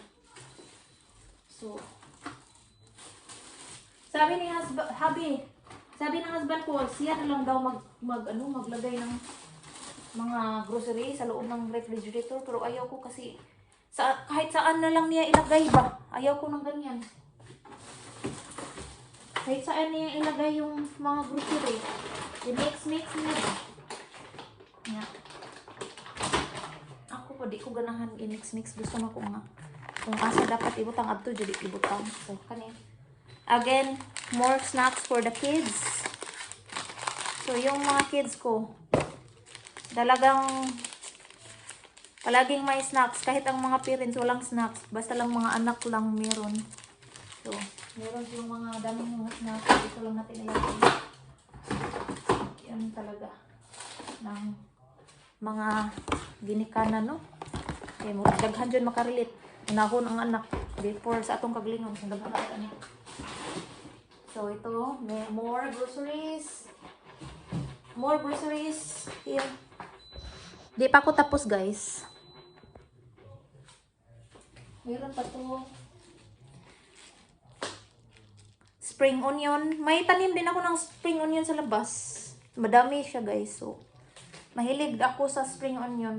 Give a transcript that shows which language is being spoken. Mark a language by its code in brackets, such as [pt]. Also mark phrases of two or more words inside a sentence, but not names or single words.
[tl] So, sabi ng husband ko, siya na lang daw maglagay ng mga grocery sa loob ng refrigerator, pero ayaw ko kasi kahit saan na lang niya ilagay ba? Ayaw ko ng ganyan. Kahit saan niya ilagay yung mga grocery. I-mix niya ba? [en] Yeah. [ceb] Ako pa, di ko ganahan i-mix. Gusto na ko nga. Kung asa dapat ibutang adto, jadi ibutang. So, kanin. [en] Again, more snacks for the kids. [tl] So, yung mga kids ko, talagang palaging may snacks. Kahit ang mga parents walang snacks. Basta lang mga anak lang meron. So, meron yung mga daming mga snacks. Ito lang natin ilagay. Yan talaga. [ceb] Ng mga ginikanan, no? Okay, daghan dyan makarelate. Unahon ang anak. Before sa atong kaglingon. Daghan ang anak. [tl] So, ito. [en] May more groceries. More groceries. Here. [tl] Di pa ako tapos, guys. Meron pa to. [en] Spring onion. [tl] May tanim din ako ng [en] spring onion [tl] sa labas. Madami siya, guys. So, mahilig ako sa [en] spring onion.